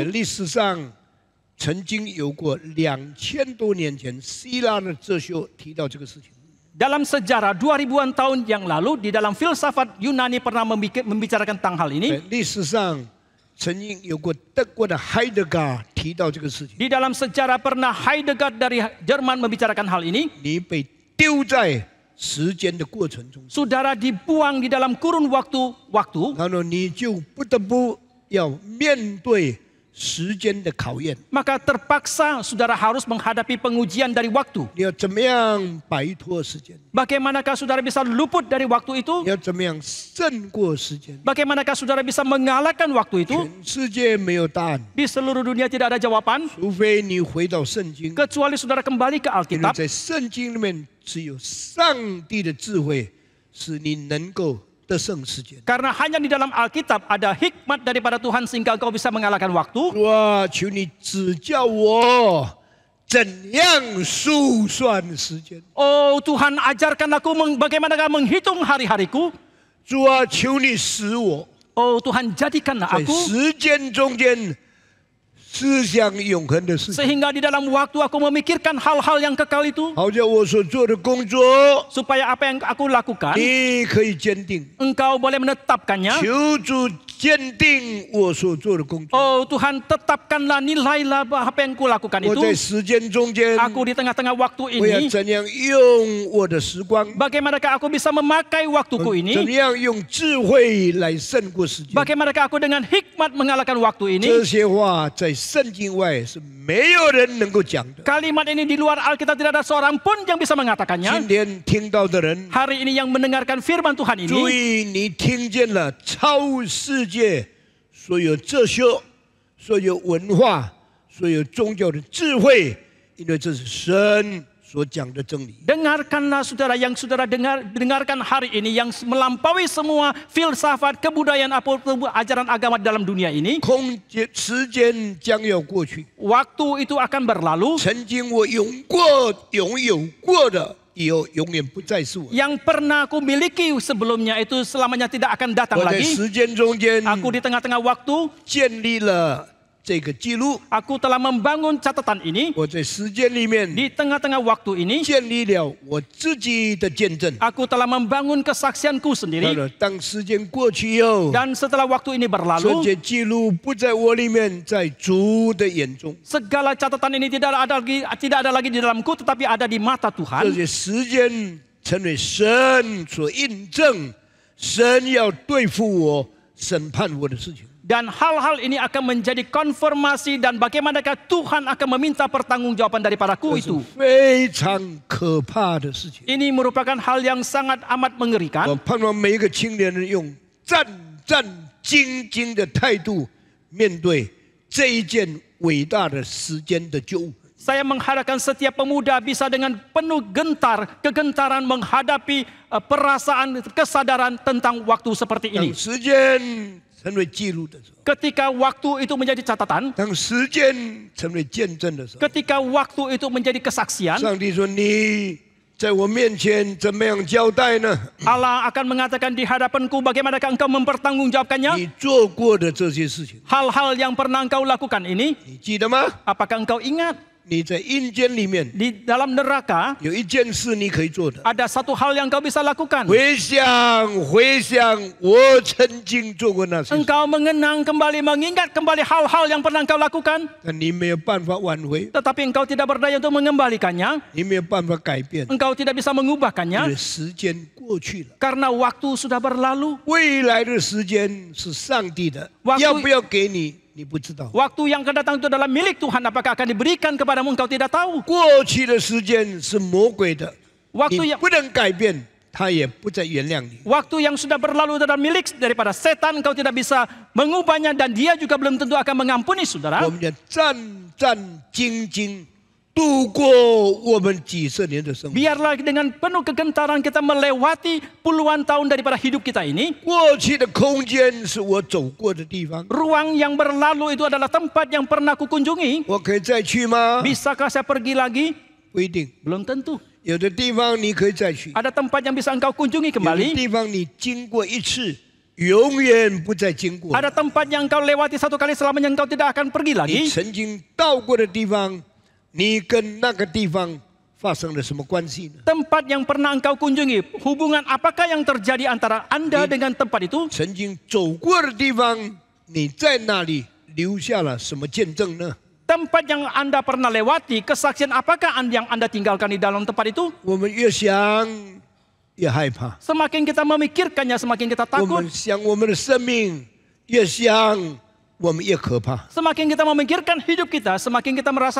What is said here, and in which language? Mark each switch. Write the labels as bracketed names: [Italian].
[Chinese] 历史上曾经有过2000多年前，希腊的哲学提到这个事情。 [Indonesian] Dalam sejarah 2000-an tahun yang lalu di dalam filsafat Yunani pernah membicarakan tentang hal ini. [Chinese] 历史上曾经有过德国的海德格尔提到这个事情。 [Indonesian] Di dalam sejarah pernah Heidegger dari Jerman membicarakan hal ini. [Chinese] 你被丢在时间的过程中， [Indonesian] Saudara dibuang di dalam kurun waktu, [Chinese] 然后你就不得不要面对时间的考验。 [Indonesian] maka terpaksa saudara harus menghadapi pengujian dari waktu. [Chinese] 你要怎么样摆脱时间？ [Indonesian] Bagaimanakah saudara bisa luput dari waktu itu? [Chinese] 你要怎么样胜过时间？ [Indonesian] Bagaimanakah saudara bisa mengalahkan waktu itu? [Chinese] 全世界没有答案， [Indonesian] Di seluruh dunia tidak ada jawaban, [Chinese] 除非你回到圣经。 [Indonesian] kecuali saudara kembali ke [Chinese] 因为 [Indonesian] Alkitab. [Chinese] 在圣经里面，只有上帝的智慧，使你能够得胜时间。 [Indonesian] Karena hanya di dalam Alkitab ada hikmat daripada Tuhan sehingga engkau bisa mengalahkan waktu. [Chinese] 主啊，求你指教我怎样数算时间。 [Indonesian] Oh Tuhan, ajarkan aku bagaimanakah menghitung hari-hariku. [Chinese] 主啊，求你使我 [Indonesian] Oh Tuhan, jadikanlah [Chinese] 在 [Indonesian] aku [Chinese] 时间中间思想永恒的事情， [Indonesian] sehingga di dalam waktu aku memikirkan hal-hal yang kekal itu, [Chinese] 好叫我所做的工作， [Indonesian] supaya apa yang aku lakukan [Chinese] 你可以坚定。 [Indonesian] engkau boleh menetapkannya. [Chinese] 求主坚定我所做的工作。 [Indonesian] Oh Tuhan, tetapkanlah, nilailah apa yang aku lakukan [Chinese] 我在时间中间， [Indonesian] Aku di tengah-tengah waktu [Chinese] 我要 [Indonesian] ini, [Chinese] 怎样用我的时光？ [Indonesian] bagaimanakah aku bisa memakai waktuku [Chinese] 怎么 [Indonesian] ini? [Chinese] 样用智慧来胜过时间？ [Indonesian] Bagaimanakah aku dengan hikmat mengalahkan waktu ini? [Chinese] 这些话在圣经外是没有人能够讲的。 [Indonesian] Kalimat ini di luar Alkitab tidak ada seorang pun yang bisa [Chinese] 今 [Indonesian] mengatakannya. [Chinese] 天听到的人， [Indonesian] Hari ini yang mendengarkan firman Tuhan [Chinese] 注 [Indonesian] ini, [Chinese] 意你听见了超世界所有哲学、所有文化、所有宗教的智慧，因为这是神所讲的真理。 [Indonesian] dengarkanlah saudara yang saudara dengarkan hari ini yang melampaui semua filsafat, kebudayaan, ajaran agama dalam dunia ini. [Chinese] 空间时间将要过去， [Indonesian] Waktu itu akan berlalu. [Chinese] 曾经我拥有过的，以后永远不再是我。 [Indonesian] Yang pernah aku miliki sebelumnya itu selamanya tidak akan datang [Chinese] 我在 [Indonesian] lagi. [Chinese] 时间中间 [Indonesian] Aku di tengah-tengah waktu, [Chinese] 建立了这个记录， [Indonesian] aku telah membangun catatan ini. [Chinese] 我在时间里面 [Indonesian] Di tengah-tengah waktu ini, [Chinese] 建立了我自己的见证。 [Indonesian] aku telah membangun kesaksianku sendiri. [Chinese] 然，当时间过去以后， [Indonesian] Dan setelah waktu ini [Chinese] 这 [Indonesian] berlalu, [Chinese] 些记录不在我里面，在主的眼中， [Indonesian] segala catatan ini tidak ada lagi di dalamku, tetapi ada di mata [Chinese] 这 [Indonesian] Tuhan. [Chinese] 些时间成为神所印证，神要对付我、审判我的事情。 [Indonesian] Dan hal-hal ini akan menjadi konfirmasi dan bagaimanakah Tuhan akan meminta pertanggungjawaban daripadaku [Chinese] 这是 [Indonesian] itu. [Chinese] 非常可怕的事情。 [Indonesian] Ini merupakan hal yang sangat amat [Chinese] 我 [Indonesian] mengerikan. [Chinese] 盼望每一个青年人用战兢的态度面对这一件伟大的时间的救恩。 [Indonesian] Saya mengharapkan setiap pemuda bisa dengan penuh kegentaran menghadapi perasaan, kesadaran tentang waktu seperti [Chinese] 当 [Indonesian] ini. [Chinese] 时间成为记录的时候， [Indonesian] Ketika waktu itu menjadi catatan, [Chinese] 当时间成为见证的时候， [Indonesian] ketika waktu itu menjadi kesaksian, [Chinese] 上帝说：“你在我面前怎么样交代呢？ [Indonesian] Allah akan mengatakan di hadapanku bagaimanakah engkau mempertanggungjawabkannya. [Chinese] 你做过的这些事情， [Indonesian] Hal-hal yang pernah engkau lakukan ini, [Chinese] 你记得吗？ [Indonesian] apakah engkau ingat? [Chinese] 你在阴间里面 [Indonesian] Di dalam neraka [Chinese] 有一件事你可以做的， [Indonesian] ada satu hal yang engkau bisa lakukan. [Chinese] 回想我曾经做过那些事， [Indonesian] Engkau mengenang kembali, mengingat kembali hal-hal yang pernah engkau lakukan, [Chinese] 但你没有办法挽回， [Indonesian] tetapi engkau tidak berdaya untuk mengembalikannya. [Chinese] 你没有办法改变， [Indonesian] Engkau tidak bisa [Chinese] 因 [Indonesian] mengubahkannya [Chinese] 为时间过去了。 [Indonesian] karena waktu sudah berlalu. [Chinese] 未来的时间是上帝的， [Indonesian] waktu [Chinese] 要不要给你，你不知道。 [Indonesian] Waktu yang akan datang itu adalah milik Tuhan. Apakah akan diberikan kepadamu engkau tidak tahu. [Chinese] 过去的时间是魔鬼的， [Indonesian] Waktu [Chinese] 你 [Indonesian] yang [Chinese] 不能改变，他也不再原谅你。 [Indonesian] Waktu yang sudah berlalu adalah milik daripada setan. Engkau tidak bisa mengubahnya dan dia juga belum tentu akan mengampuni saudara. [Chinese] 我们要战兢度过我们几十年的生活。 [Indonesian] Biarlah dengan penuh kegentaran kita melewati puluhan tahun daripada hidup kita ini. [Chinese] 过去的空间是我走过的地方， [Indonesian] Ruang yang berlalu itu adalah tempat yang pernah kukunjungi. [Chinese] 我可以再去吗？ [Indonesian] Bisakah saya pergi lagi? [Chinese] 不一定， [Indonesian] Belum tentu. [Chinese] 有的地方你可以再去， [Indonesian] Ada tempat yang bisa engkau kunjungi [Chinese] 有的 [Indonesian] kembali. [Chinese] 地方你经过一次，永远不再经过。 [Indonesian] Ada tempat yang engkau lewati satu kali selamanya engkau tidak akan pergi [Chinese] 你 [Indonesian] lagi. [Chinese] 曾经到过的地方，你跟那个地方发生了什么关系呢？ [Indonesian] Tempat yang pernah engkau kunjungi, hubungan apakah yang terjadi antara Anda dengan tempat itu? [Chinese] 曾经走过的地方，你在那里留下了什么见证呢？ [Indonesian] Tempat yang Anda pernah lewati, kesaksian apakah yang Anda tinggalkan di dalam tempat itu? [Chinese] 我们越想越害怕， [Indonesian] Semakin kita memikirkannya, semakin kita takut. [Chinese] 们想我们的生命，越想我们越可怕。 [Indonesian] Semakin kita memikirkan hidup kita, semakin kita merasa